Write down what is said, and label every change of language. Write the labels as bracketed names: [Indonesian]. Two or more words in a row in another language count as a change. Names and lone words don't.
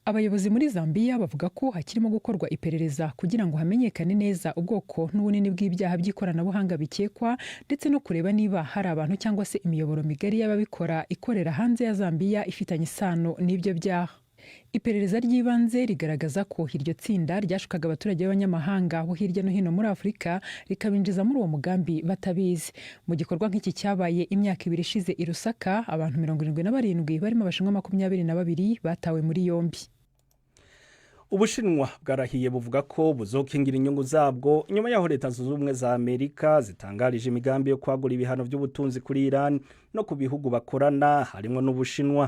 [Kinyarwanda] Abayobozi muri Zambia bavuga ko hakirimo gukorwa iperereza kugira ngo hamenyekane neza ubwoko n'ubunini bw'ibyaha by'ikoranabuhanga bikekwa ndetse no kureba niba hari abantu cyangwa se imiyoboro migari y'ababikora ikorera hanze ya Zambia ifitanye isano n'ibyo byaha. Iperereza ry'ibanze rigaragaza ko iryo tsinda ryashukaga abaturage b'abanyamahanga bo hirya no hino muri Afurika rikabinjiza muri uwo mugambi batabizi. Mu gikorwa nk'iki cyabaye imyaka 2 ishize i Lusaka, abantu 77 barimo abashinwa 22 batawe muri yombi. [Rundi] Ubushinwa bwarahiye buvuga ko buzokingira inyungu zabwo nyuma yaho leta zunze ubumwe za Amerika zitangarije imigambi yo kwagura ibihano by'ubutunzi kuri Iran no ku bihugu bakorana harimo n'Ubushinwa.